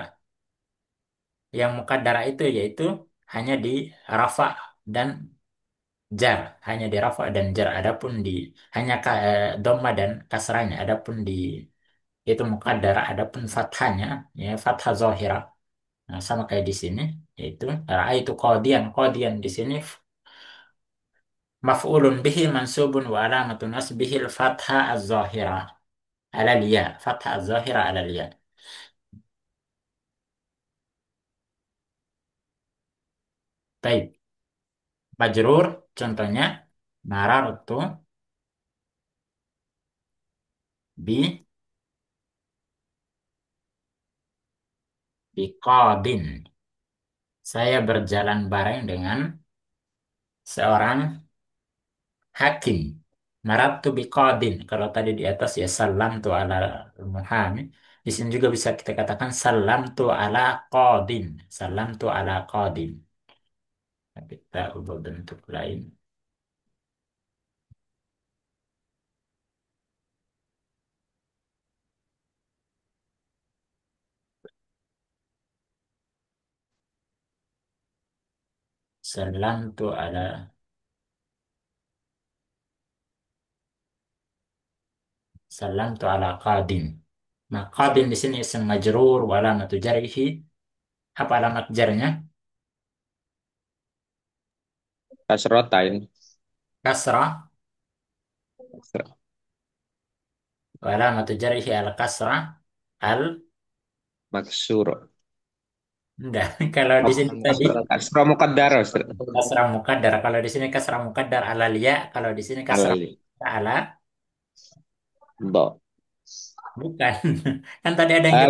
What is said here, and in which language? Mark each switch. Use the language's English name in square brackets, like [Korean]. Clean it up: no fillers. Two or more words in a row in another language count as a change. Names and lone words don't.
[Indonesian] Yang mukaddarah itu yaitu hanya di rafa dan jar, hanya di rafa dan jar. Adapun di hanya dhamma dan kasranya, adapun di itu mukaddarah, adapun fathahnya ya [Arabic] فتحة ظاهرة. [Indonesian] Nah, sama kayak di sini, yaitu itu qadian, qadian di sini [Arabic] مفعول به منصوب وعلامة نصبه الفتحة الظاهرة على الياء. فتحة الظاهرة على الياء. [Indonesian] Baik. Majrur contohnya [Arabic] مررت ب بقاض. [Indonesian] Saya berjalan bareng dengan seorang hakim. [Arabic] مررت بقاض. [Indonesian] Kalau tadi di atas ya [Arabic] سلمت على محام. [Indonesian] Di sini juga bisa kita katakan [Arabic] سلمت على قاض. سلمت على قاض. [Indonesian] Kita ubah bentuk lain. [Arabic] سلمت على سلمت على قاض. [Indonesian] Nah, qadin di sini [Arabic] اسم مجرور وعلامة جره. [Indonesian] Apa alamat jarnya? Kasrotain. Kasrah. [Arabic] وعلامة جره الكسرة. Al [Indonesian] Maksur. enggak. Kalau di sini tadi [Arabic] كسرة مقدرة. كسرة مقدرة. [Indonesian] Kalau di sini [Arabic] كسرة مقدرة على الياء. [Indonesian] Kalau di sini kasrah Alali. ala Do. bukan. Kan tadi ada yang kita